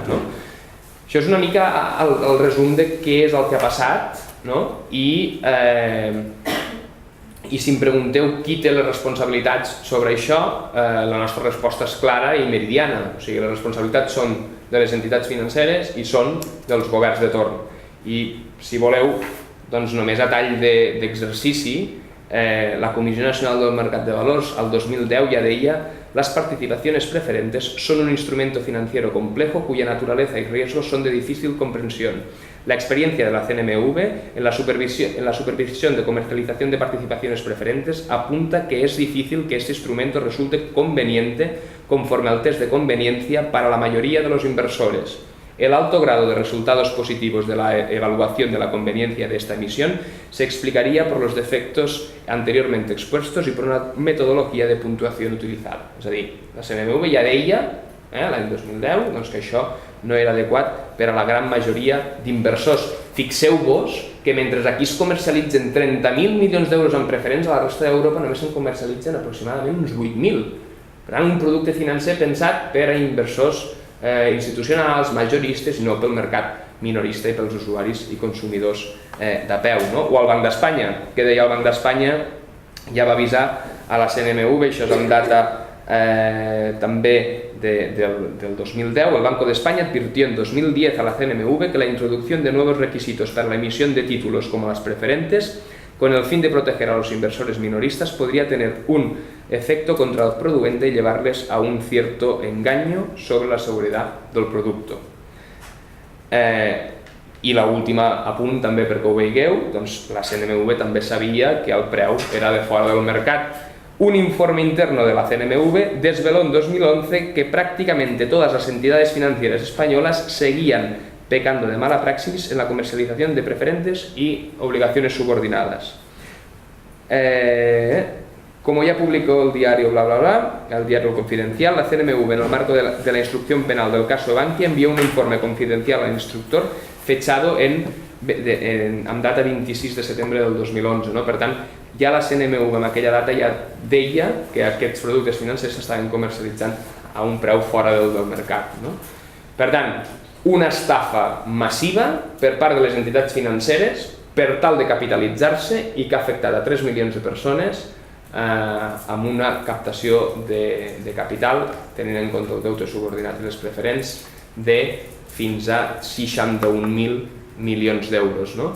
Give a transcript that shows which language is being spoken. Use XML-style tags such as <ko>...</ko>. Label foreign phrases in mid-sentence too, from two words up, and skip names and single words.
<ca>Això és una mica el resum de què és el que ha passat, i si em pregunteu qui té les responsabilitats sobre això, la nostra resposta és clara i meridiana. O sigui, les responsabilitats són de les entitats financeres i són dels governs de torn. I si voleu, només a tall d'exercici, la Comissió Nacional del Mercat de Valors al 2010 ya deia:</ca> <es>las participaciones preferentes son un instrumento financiero complejo cuya naturaleza y riesgos son de difícil comprensión. La experiencia de la CNMV en la supervisión de comercialización de participaciones preferentes apunta que es difícil que este instrumento resulte conveniente conforme al test de conveniencia para la mayoría de los inversores. El alto grado de resultados positivos de la evaluación de la conveniencia de esta emisión se explicaría por los defectos anteriormente expuestos y por una metodología de puntuación utilizada.</es> <ca>És a dir, la CNMV ja deia, l'any 2010, que això no era adequat per a la gran majoria d'inversors. Fixeu-vos que mentre aquí es comercialitzen 30.000 milions d'euros en preferents, a la resta d'Europa només se'n comercialitzen aproximadament uns 8.000. Per tant, un producte financer pensat per a inversors institucionals, majoristes, i no pel mercat minorista i pels usuaris i consumidors de peu. O el Banc d'Espanya, que deia el Banc d'Espanya, ja va avisar a la CNMV, això és amb data també del 2010,</ca> <es>el Banco de España advirtió en 2010 a la CNMV que la introducción de nuevos requisitos para la emisión de títulos como las preferentes con el fin de proteger a los inversores minoristas, podría tener un efecto contraproducente y llevarles a un cierto engaño sobre la seguridad del producto.</es> <ca>I l'última apunt també perquè ho veieu, doncs la CNMV també sabia que el preu era de fora del mercat.</ca> <es>Un informe interno de la CNMV desveló en 2011 que prácticamente todas las entidades financieras españolas seguían pecando de mala praxis en la comercialización de preferentes y obligaciones subordinadas. Como ya publicó el diario el diario Confidencial, la CNMV, en el marco de la instrucción penal del caso de Bankia, envió un informe confidencial al instructor fechado</es> <ca>amb data 26 de setembre del 2011. No? Per tant, ja la CNMV en aquella data ja deia que aquests productes financers s'estaven comercialitzant a un preu fora del mercat. No? Per tant, una estafa massiva per part de les entitats financeres per tal de capitalitzar-se i que ha afectat a 3 milions de persones amb una captació de capital, tenint en compte el deute subordinat i les preferents, de fins a 61.000 milions d'euros.</ca>